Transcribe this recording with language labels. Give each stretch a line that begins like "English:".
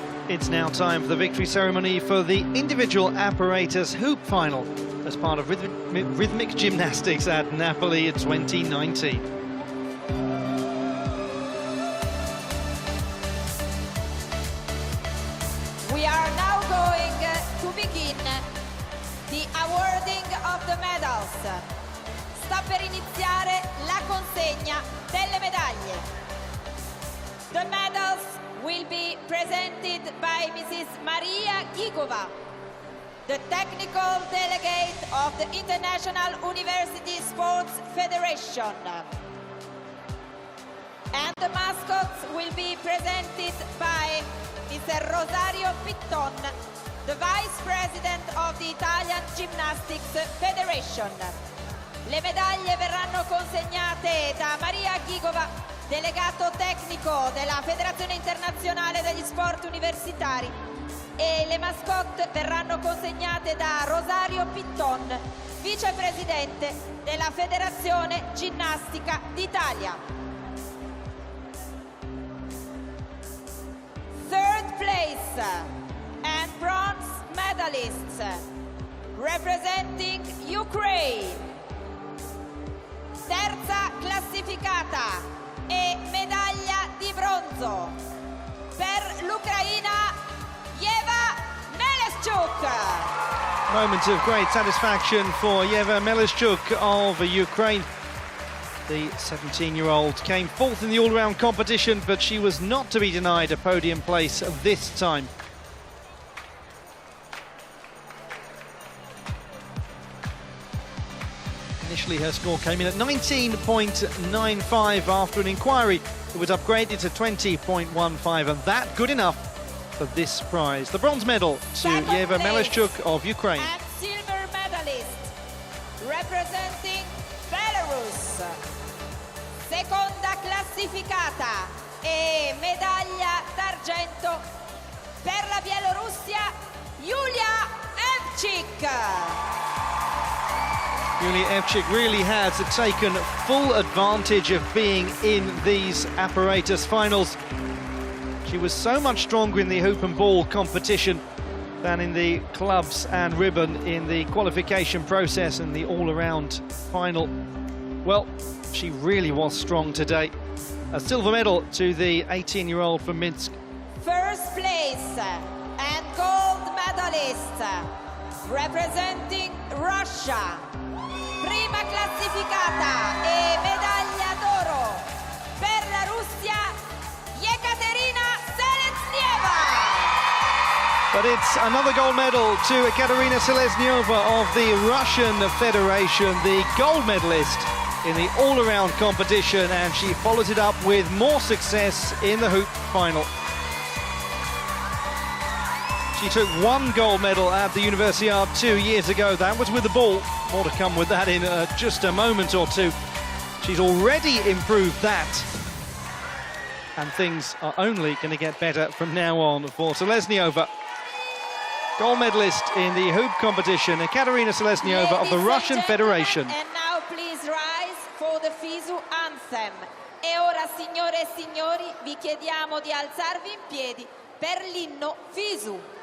English: It's now time for the victory ceremony for the individual apparatus hoop final as part of rhythmic gymnastics at Napoli 2019. We are now going to begin the awarding of the medals.
Italian: Sta per iniziare la consegna delle medaglie.
English: The medals will be presented by Mrs. Maria Gigova, the technical delegate of the International University Sports Federation. And the mascots will be presented by Mr. Rosario Pitton, the Vice President of the Italian Gymnastics Federation.
Italian: Le medaglie verranno consegnate da Maria Ghigova, delegato tecnico della Federazione Internazionale degli Sport Universitari, e le mascotte verranno consegnate da Rosario Pitton, vicepresidente della Federazione Ginnastica d'Italia.
English: Third place and bronze medalists representing Ukraine.
Italian: Terza classificata e medaglia di bronzo per l'Ucraina, Yeva Meleshchuk.
English: Moment of great satisfaction for Yeva Meleshchuk of Ukraine. The 17-year-old came fourth in the all-round competition, but she was not to be denied a podium place this time. Initially, her score came in at 19.95 after an inquiry. It was upgraded to 20.15, and that good enough for this prize. The bronze medal to Yeva Meleshchuk of Ukraine. And silver medalist representing Belarus.
Italian: Seconda classificata e medaglia d'argento per la Bielorussia, Yulia Evchik.
English: Yulia Evchik really has taken full advantage of being in these apparatus finals. She was so much stronger in the hoop and ball competition than in the clubs and ribbon in the qualification process and the all-around final. Well, she really was strong today. A silver medal to the 18-year-old from Minsk. First place and gold medalist representing Russia.
Italian: Prima classificata e medaglia d'oro per la Russia, Ekaterina Seleznieva.
English: But it's another gold medal to Ekaterina Seleznieva of the Russian Federation, the gold medalist in the all-around competition, and she follows it up with more success in the hoop final. She took one gold medal at the Universiade 2 years ago. That was with the ball. More to come with that in just a moment or two. She's already improved that. And things are only going to get better from now on for Seleznieva. Gold medalist in the hoop competition, Ekaterina Seleznieva of the Russian Federation. And now please rise for the FISU anthem.
Italian: E ora, signore e signori, vi chiediamo di alzarvi in piedi per l'inno FISU.